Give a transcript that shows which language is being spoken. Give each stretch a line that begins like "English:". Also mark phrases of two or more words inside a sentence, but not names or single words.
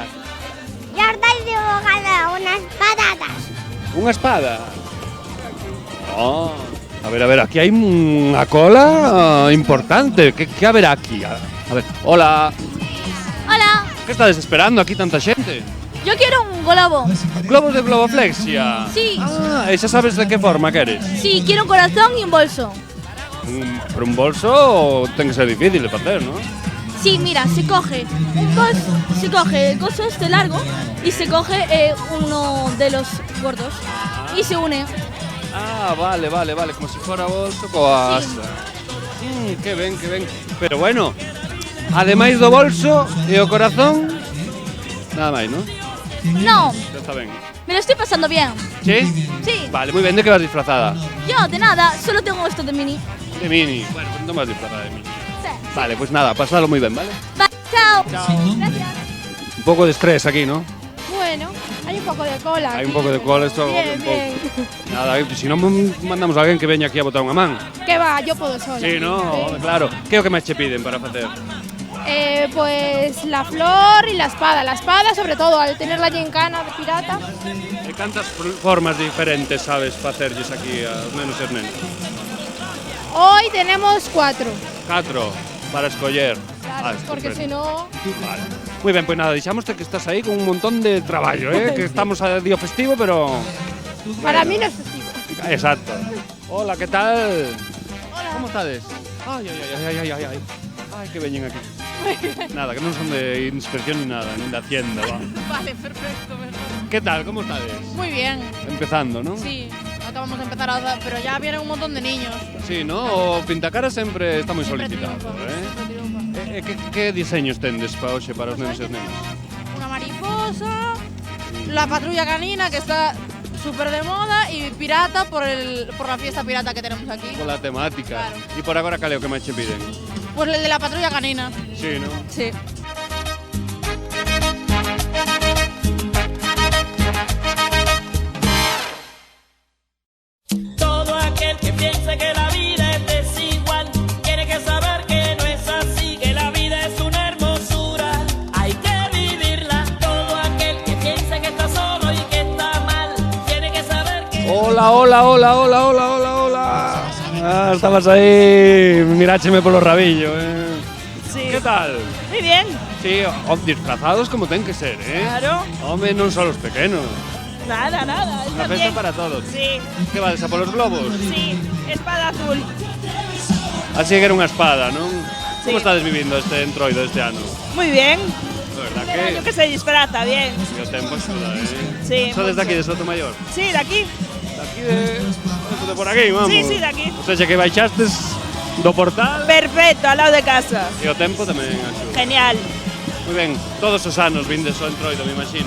Spanish: Ya estáis dibujando unas patatas.
Galician: Unha espada? A ver, aquí hai unha cola importante. Que haberá aquí? A ver, hola.
Spanish: Hola,
Galician: Que estades esperando aquí tanta xente?
Spanish: yo quiero un globo. Globos de globoflexia. Sí.
Galician: E xa sabes de que forma queres?
Spanish: Sí, quiero un corazón y un bolso.
Galician: Pero un bolso ten que ser difícil de facer, ¿no?
Spanish: Sí, mira, se coge un bolso, se coge el coso este largo y se coge uno de los gordos y se une. Vale, como si fuera bolso
Galician: coa asa. Que ben. Pero bueno, ademais do bolso e o corazón, nada máis, ¿no?
Spanish: No,
Galician: Xa está ben.
Spanish: me lo estoy pasando bien. ¿Sí? Sí, Vale, muy bien, ¿de qué vas disfrazada? yo de nada, solo tengo esto de mini. De Mini. Bueno, pues no vas disfrazada de Mini. Sí. Vale, pues nada, pasadlo muy bien, ¿vale? Vale, chao. Gracias. Un poco de estrés aquí, ¿no? Bueno, hay un poco de cola. Hay un poco de cola, esto... Bien, bien.
Galician: Nada, si no mandamos a alguén que veña aquí a botar unha man.
Spanish: ¿Qué va? Yo puedo sola. Sí, no, claro.
Galician: Que é o que máis che piden para facer?
Spanish: Pues la flor y la espada. La espada, sobre todo, al tener la gincana de pirata.
Galician: E cantas formas diferentes sabes facerlles aquí aos nenos e as nenas?
Spanish: Hoy tenemos 4.
Galician: 4 para escoller.
Spanish: Claro, porque si no...
Galician: Vale. Muy ben, pues nada, deixámoste que estás aí con un montón de traballo, que estamos a día festivo, pero...
Spanish: Para mí no es festivo. Exacto. Hola, ¿qué tal? Hola.
Galician: ¿Cómo estades? Ay, que veñen aquí. Nada, que non son de inspección ni nada, ni de Hacienda, va.
Spanish: Vale, perfecto, mejor. ¿Qué tal?
Galician: ¿Cómo estades?
Spanish: Muy bien, Empezando, ¿no? sí. Acabamos de empezar ahora, pero ya vienen un montón de niños. Sí, ¿no?
Galician: O Pintacara sempre está moi
Spanish: Siempre
Galician: solicitado,
Spanish: triunfa, siempre triunfa.
Galician: Que diseños tendes para hoxe para os nenos e as nenas?
Spanish: Una mariposa, la patrulla canina que está súper de moda y pirata por la fiesta pirata que tenemos aquí. Con la temática. Claro.
Galician: E por agora cal é o que máis che piden?
Spanish: Pues el de la patrulla canina. Sí, ¿no? Sí. Todo aquel que piense que la vida es desigual tiene que saber que no es así, que la vida es una hermosura, hay que vivirla. Todo aquel que piense que está solo y que está mal tiene que saber que... Hola. Ah,
Galician: estabas aí, mirácheme polo rabillo,
Spanish: Sí.
Galician: Que tal?
Spanish: Muy bien.
Galician: Sí, disfrazados como ten que ser,
Spanish: Claro.
Galician: Home, non só os pequenos.
Spanish: Nada, nada.
Galician: Unha festa para todos.
Spanish: Sí,
Galician: Que vades a polos globos?
Spanish: sí. Espada azul.
Galician: Así que era unha espada, non?
Spanish: Sí.
Galician: Como estades vivindo este entroido este ano?
Spanish: Muy bien. De verdad El año que que se disfraza, bien.
Galician: o tempo axuda,
Spanish: Sí,
Galician: Sodes
Spanish: mucho.
Galician: daqui de Sotomayor?
Spanish: Sí, de aquí.
Galician: Daqui de por aquí, vamos.
Spanish: Sí, sí, de aquí.
Galician: O sea, que baixastes do portal
Spanish: Perfecto, al lado de casa.
Galician: e o tempo tamén axuda.
Spanish: Genial.
Galician: Moi ben, todos os anos vindes ao entroido, me imagino.